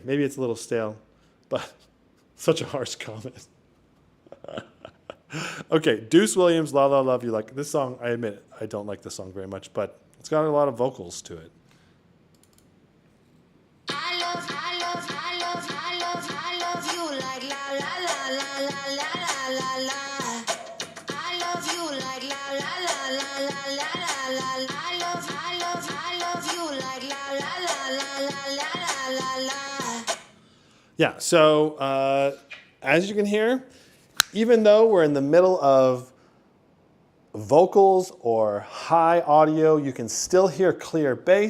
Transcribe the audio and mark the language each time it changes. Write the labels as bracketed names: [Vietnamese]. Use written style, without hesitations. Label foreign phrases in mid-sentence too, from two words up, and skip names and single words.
[English] Maybe it's a little stale, but such a harsh comment. Okay, Deuce Williams, La La Love You. Like this song, I admit I don't like this song very much, but it's got a lot of vocals to it. I love you like la la la la la la la la. I love you like la la la la la la la la. I love you like la la la la la la la la. Yeah, so as you can hear, even though we're in the middle of vocals or high audio, you can still hear clear bass.